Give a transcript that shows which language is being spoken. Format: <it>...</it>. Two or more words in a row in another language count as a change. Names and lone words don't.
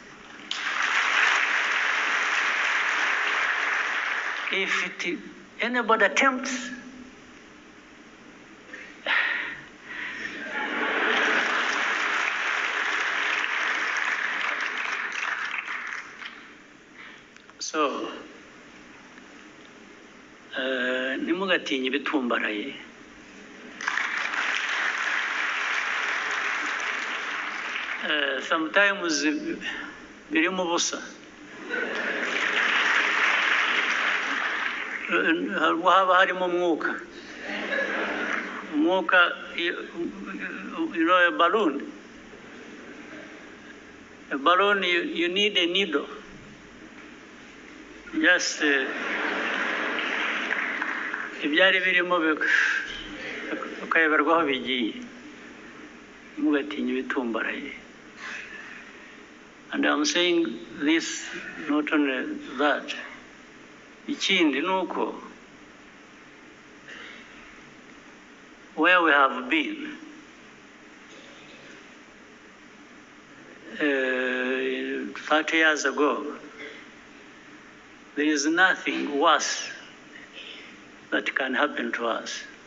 <en>If anybody attempts, so,</en> <rw>Ntimugatinyeibitumbaraye. Sometimes birimo ubusa. Haba harimo umwuka. Umwuka,</rw> <en>a balloon. A balloon, you need a needle.</en> <rw>Just ibyari birimo ukayoberwa aho bigiye. Ntimugatinyeibitumbaraye.</rw> <en>And I'm saying this, not only that.</en> <rw>Ikindi nuko,</rw> <en>where we have been, 30 years ago, there is nothing worse that can happen to us.</en>